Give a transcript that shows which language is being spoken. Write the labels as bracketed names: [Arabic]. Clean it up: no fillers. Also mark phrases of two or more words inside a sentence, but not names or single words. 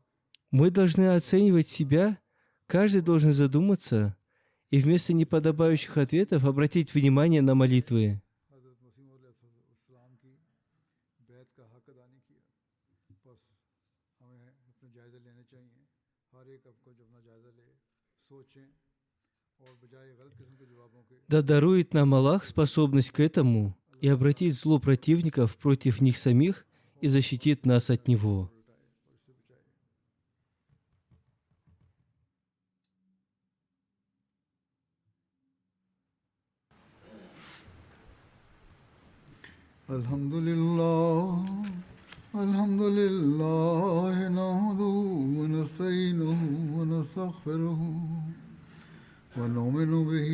[Russian] Мы должны оценивать себя, каждый должен задуматься и вместо неподобающих ответов обратить внимание на молитвы. [Urdu] حضرت مسیح علیہ السلام کی بیعت کا حق ادا نہیں کیا بس ہمیں اپنے جائزے لینے چاہئیں ہر ایک آپ کو جب اپنا جائزہ لے سوچیں اور بجائے غلط قسم کے جوابوں کے [Russian] Да дарует нам Аллах способность к этому и обратить зло противников против них самих и защитит нас от него. [Urdu] الٹائے اور اس سے بچائے. [Arabic] الحمد لله نحمده ونستعينه ونستغفره ونؤمن به